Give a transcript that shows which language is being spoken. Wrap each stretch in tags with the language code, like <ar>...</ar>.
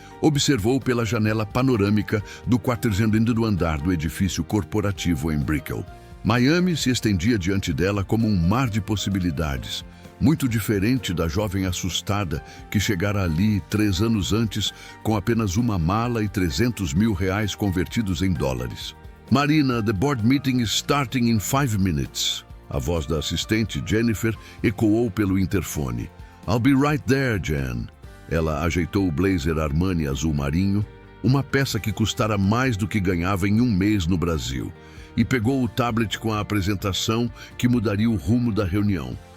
<pt>Observou pela janela panorâmica do 4º andar do edifício corporativo em Brickell. Miami se estendia diante dela como um mar de possibilidades, muito diferente da jovem assustada que chegara ali 3 anos antes com apenas uma mala e R$300 mil convertidos em dólares.</pt> <en>Marina, the board meeting is starting in 5 minutes.</en> <pt>A voz da assistente, Jennifer, ecoou pelo interfone.</pt> <en>I'll be right there, Jen.</en> <pt>Ela ajeitou o blazer Armani azul marinho, uma peça que custara mais do que ganhava em 1 mês no Brasil, e pegou o tablet com a apresentação que mudaria o rumo da reunião.</pt>